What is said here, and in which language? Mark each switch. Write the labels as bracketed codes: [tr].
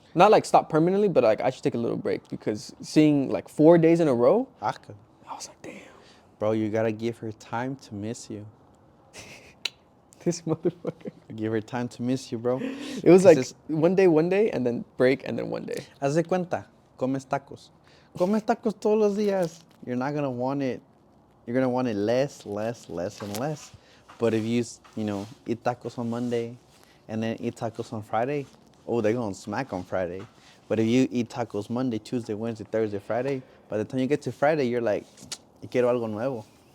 [en] Not like stop permanently, but like I should take a little break because seeing like 4 days in a row, Aka. I was like, damn, Bro, you gotta give her time to miss you. this motherfucker. Give her time to miss you, bro. It was like It's- one day, and then break, and then one day. [es] Haz de cuenta, comes tacos. Comes tacos todos los días. [en] You're not gonna want it. You're gonna want it less, and less. But if you eat tacos on Monday, and then eat tacos on Friday, oh, they're gonna smack on Friday. But if you eat tacos Monday, Tuesday, Wednesday, Thursday, Friday, by the time you get to Friday, you're like, [es] quiero algo nuevo.